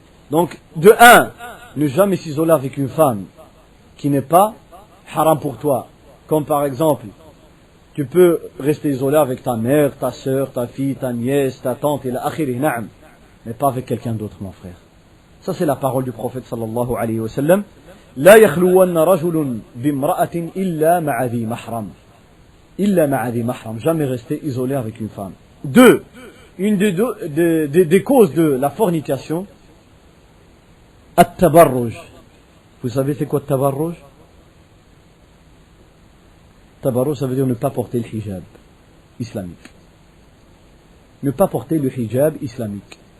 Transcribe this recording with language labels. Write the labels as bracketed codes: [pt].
[fr] Donc, de un, ne jamais s'isoler avec une femme qui n'est pas haram pour toi. Comme par exemple, tu peux rester isolé avec ta mère, ta sœur, ta fille, ta nièce, ta tante, et [ar] la akhiri, na'am, [fr] mais pas avec quelqu'un d'autre, mon frère. Ça, c'est la parole du prophète sallallahu alayhi wa sallam. [ar] لا يخلون رجل بامرأة إلا مع ذي محرم. إلا مع ذي محرم. [fr] Jamais rester isolé avec une femme. Deux, une des causes de la fornication, at-tabarruj. Vous savez c'est quoi at-tabarruj? Tabarruj, ça veut dire ne pas porter le hijab islamique. Ne pas porter le hijab islamique.